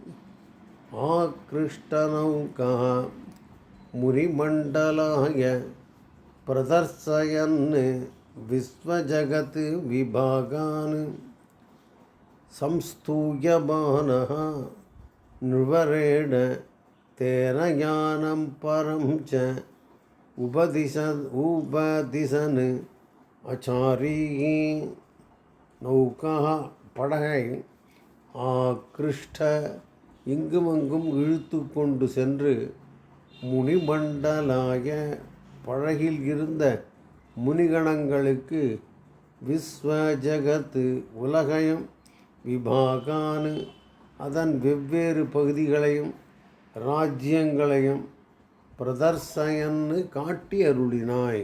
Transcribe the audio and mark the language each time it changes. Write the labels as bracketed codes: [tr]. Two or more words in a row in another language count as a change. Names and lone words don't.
[sa] आकृष्टनौकाः मुनिमण्डलाय प्रदर्शयन् विश्वजगत् विभागान् संस्तूयमानः नृवरेण तेन ज्ञानं परं च उपदिशन् आचार्यैः नौका படகை ஆக்ருஷ்ட [ta] இங்குமங்கும் இழுத்து கொண்டு சென்று முனிமண்டலாய படகில் இருந்த முனிகணங்களுக்கு விஸ்வஜகத்து உலகையும் விபாகானு அதன் வெவ்வேறு பகுதிகளையும் ராஜ்யங்களையும் பிரதர்சயன்னு காட்டி அருளினாய்.